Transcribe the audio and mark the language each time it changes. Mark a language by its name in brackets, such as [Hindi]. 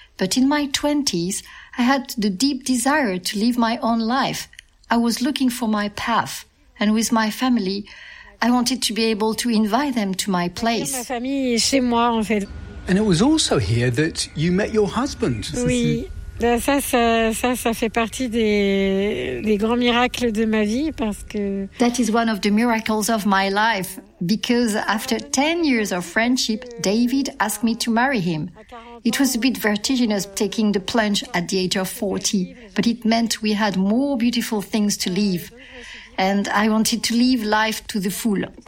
[English] But in my 20s, I had the deep desire to live my own life. I was looking for my path. And with my family, I wanted to be able to invite them to my place. And it was also here that you met your husband. [French] Oui. Ça fait partie des grands miracles de ma vie parce que... [English] That is one of the miracles of my life. Because after 10 years of friendship, David asked me to marry him. It was a bit vertiginous taking the plunge at the age of 40. But it meant we had more beautiful things to live. And I wanted to live life to the full.